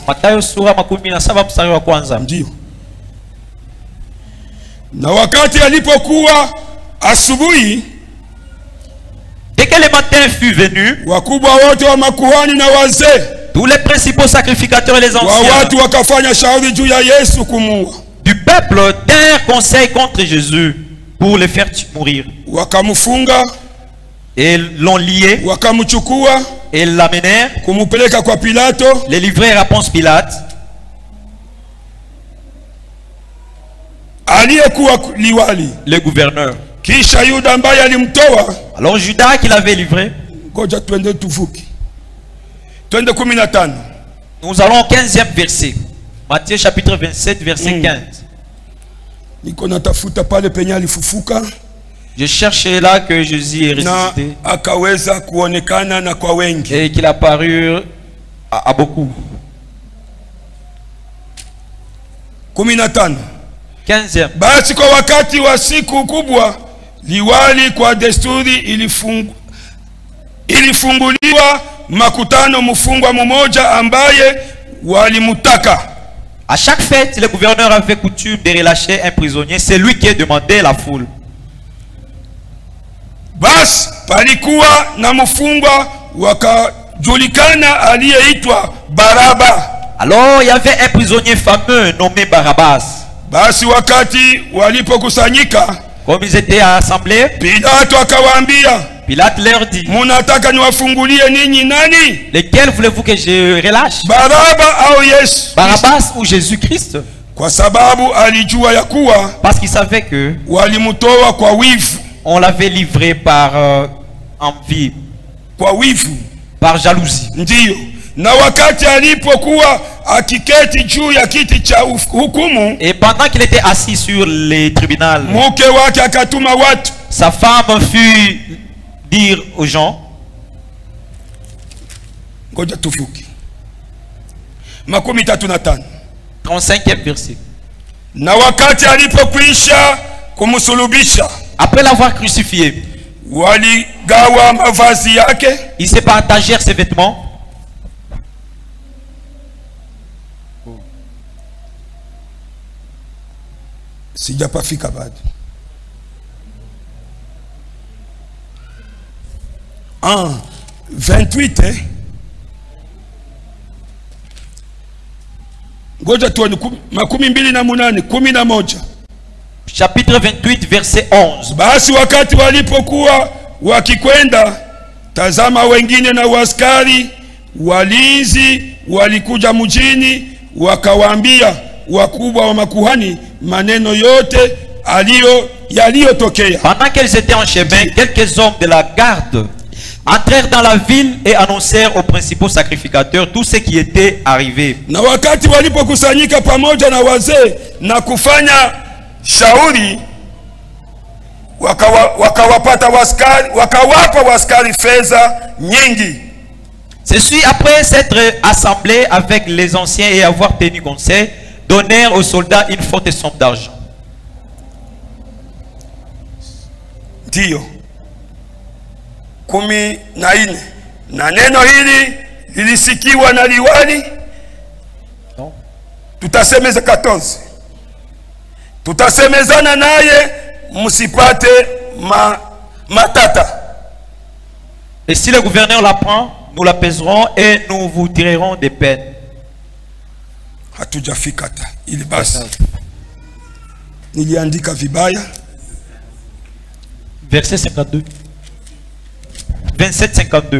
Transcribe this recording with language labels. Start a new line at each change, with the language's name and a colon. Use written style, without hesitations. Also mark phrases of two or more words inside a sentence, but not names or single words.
Swahili: Mathayo sura makumi na saba mstari wa kwanza. Ndio. Na wakati alipokuwa asubuhi,
French: Dès que le matin fut venu,
Swahili: wakubwa wote wa makuhani na wazee
French: tous les principaux sacrificateurs et les
Swahili: wa
French: anciens
Swahili: watu wakafanya shauri juu ya Yesu kumuua.
French: du peuple tinrent conseil contre Jésus pour le faire mourir.
Swahili: Wakamfunga,
French: Et l'ont lié
Swahili: wakamchukua,
French: et l'amenèrent,
Swahili: kumupeleka kwa Pilato.
French: les livrèrent à Ponce Pilate,
Swahili: Aliyekuwa liwali.
French: le gouverneur.
Swahili: Kisha Yuda ambaye alimtoa,
French: Alors Judas qui l'avait livré,
Swahili: ngoja twende tuvuki. Twende 15.
French: nous allons au 15e verset. Matthieu chapitre 27 verset 15.
Swahili: Niko natafuta pale penye alifufuka
French: Je cherchais là que Jésus est
Swahili: na
French: ressuscité
Swahili: akaweza kuonekana na kwa wengi.
French: et qu'il a paru à beaucoup. 15. 15e.
Swahili: Basi kwa wakati wa siku kubwa, liwali kwa desturi ilifunguliwa makutano mfungwa mmoja ambaye walimutaka.
French: À chaque fête, le gouverneur avait coutume de relâcher un prisonnier, c'est lui qui demandait la foule.
Swahili: Basi palikuwa na mfungwa wakajulikana aliyeitwa Baraba.
French: Alors il y avait un prisonnier fameux nommé Barabbas.
Swahili: Basi wakati walipokusanyika,
French: Comme ils étaient assemblés,
Swahili: Pilato akawaambia,
French: Pilate leur dit,
Swahili: munataka niwafungulie ninyi nani?
French: lequel voulez-vous que je relâche,
Swahili: Baraba au Yesu?
French: Barabbas ou Jésus-Christ?
Swahili: Kwa sababu alijua ya kuwa
French: Parce qu'il savait que
Swahili: walimtoa kwa wivu,
French: on l'avait livré par envie,
Swahili: kwa wivu.
French: par jalousie.
Swahili: Ndiyo, na wakati alipokuwa akiketi juu ya kiti cha hukumu,
French: Et pendant qu'il était assis sur les tribunaux,
Swahili: mke wake akatuma watu.
French: sa femme fut dire aux gens,
Swahili: Ngoja tufuki. 35.
French: 35e verset.
Swahili: Na wakati alipokwisha kumsulubisha,
French: Après l'avoir crucifié,
Swahili: waligawa mavazi yake,
French: ils se partagèrent ses vêtements.
Swahili: sijapafika bado. 28 ngoja tuone 28 11.
French: Chapitre 28, verset 11.
Swahili: Basi wakati walipokuwa wakikwenda, tazama, wengine na waskari walinzi walikuja mjini, wakawaambia wakubwa wa makuhani maneno yote yaliyotokea.
French: Pendant qu'elles étaient en chemin, quelques hommes de la garde entrèrent dans la ville et annoncèrent aux principaux sacrificateurs tout ce qui était arrivé.
Swahili: Na wakati walipokusanyika pamoja na wazee na kufanya shauri, wakawapa waskari fedha nyingi.
French: Ceci, après s'être assemblés avec les anciens et avoir tenu conseil, donnèrent aux soldats une forte somme d'argent.
Swahili: Ndiyo 14. Na neno hili lilisikiwa na liwali. Non. Tutasemeza 14. Tutasemezana naye msipate matata.
French: Et si le gouverneur l'apprend, nous l'apaiserons et nous vous tirerons des peines.
Swahili: Hatujafika hata ili basi. Niliandika vibaya.
French: Verset 52. 27-52.